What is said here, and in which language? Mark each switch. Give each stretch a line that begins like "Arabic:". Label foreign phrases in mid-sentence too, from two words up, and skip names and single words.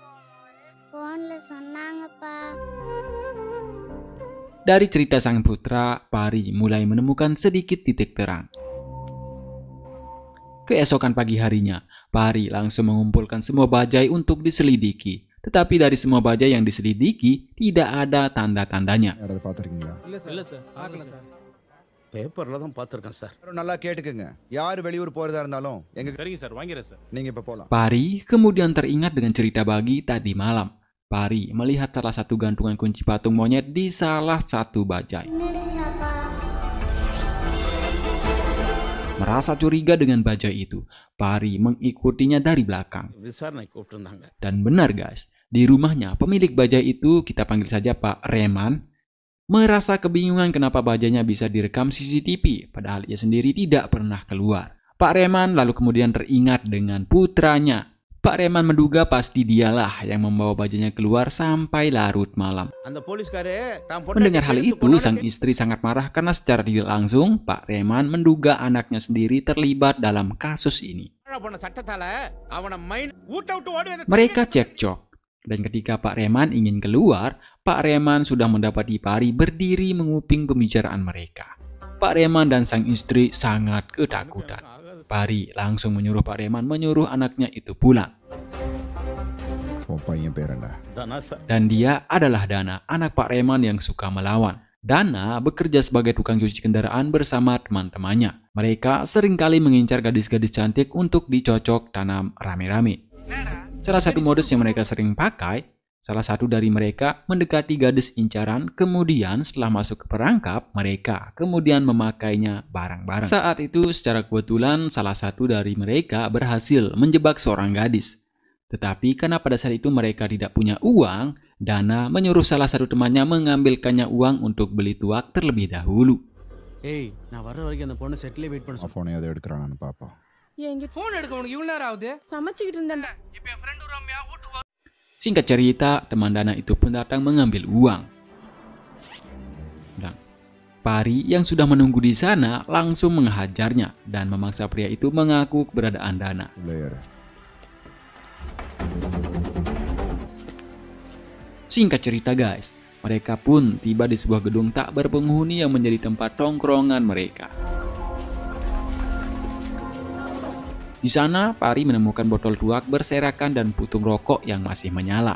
Indonesian: Dari cerita sang putra, Pari mulai menemukan sedikit titik terang. Keesokan pagi harinya, Pari langsung mengumpulkan semua bajai untuk diselidiki. Tetapi dari semua bajai yang diselidiki, tidak ada tanda-tandanya.
Tamil: யாராவது பார்த்துருக்கீங்களா? இல்ல சார் பார்க்கல சார் பேப்பர்ல தான் பார்த்துருக்கேன் சார் நல்லா கேட்டுக்குங்க. யார் வெளியூர் போறதா இருந்தாலும் எங்க சரிங்க சார் வாங்கிறேன் சார் நீங்க இப்ப போலாம்.
Indonesian: Pari kemudian teringat dengan cerita Bagi tadi malam. Pari melihat salah satu gantungan kunci patung monyet di salah satu bajai. Merasa curiga dengan bajai itu, Pari mengikutinya dari belakang.
Tamil: விசாரணை கூப்பிட்டுருந்தாங்க
Indonesian: Dan benar guys, di rumahnya pemilik bajai itu, kita panggil saja Pak Reman, merasa kebingungan kenapa bajainya bisa direkam CCTV, padahal ia sendiri tidak pernah keluar. Pak Reman lalu kemudian teringat dengan putranya. Pak Reman menduga pasti dialah yang membawa bajainya keluar sampai larut malam.
Tamil: அந்த போலீஸ்காரே தான்
Indonesian: Mendengar hal itu, sang istri sangat marah karena secara tidak langsung Pak Reman menduga anaknya sendiri terlibat dalam kasus ini.
Tamil: பண்ண சட்டத்தால அவன மைண்ட் ஊட்ட விட்டு ஓடி வந்த
Indonesian: Mereka cekcok, dan ketika Pak Reman ingin keluar, Pak Reman sudah mendapati Pari berdiri menguping pembicaraan mereka. Pak Reman dan sang istri sangat ketakutan. Pari langsung menyuruh Pak Reman menyuruh anaknya itu pulang.
Tamil: உன் பையன் பேர் என்ன? தானா சார்
Indonesian: Dan dia adalah Dana, anak Pak Reman yang suka melawan. Dana bekerja sebagai tukang cuci kendaraan bersama teman-temannya. Mereka seringkali mengincar gadis-gadis cantik untuk dicocok tanam rame-rame. Salah satu modus yang mereka sering pakai, salah satu dari mereka mendekati gadis incaran, kemudian setelah masuk ke perangkap, mereka kemudian memakainya bareng-bareng. Saat itu secara kebetulan salah satu dari mereka berhasil menjebak seorang gadis. Tetapi karena pada saat itu mereka tidak punya uang, Dana menyuruh salah satu temannya mengambilkannya uang untuk beli tuak terlebih dahulu.
Tamil: ஏய் நான் வர்ற வரைக்கும் அந்த பொண்ணு செட்டிலே வெயிட் பண்ண சொல்லு. ஃபோனை எதை எடுக்கிறான்னு பாப்போம். ஃபோன் எடுக்க உனக்கு இவ்வளவு நேரம் ஆகுது? சமைச்சுக்கிட்டு இருந்தேன்டா.
Indonesian: Singkat cerita, teman Dana itu pun datang mengambil uang. Dan Pari yang sudah menunggu di sana langsung menghajarnya dan memaksa pria itu mengaku keberadaan Dana.
Tamil: உள்ளே ஏறு.
Indonesian: Singkat cerita guys, mereka pun tiba di sebuah gedung tak berpenghuni yang menjadi tempat tongkrongan mereka. Di sana, Pari menemukan botol tuak berserakan dan putung rokok yang masih menyala.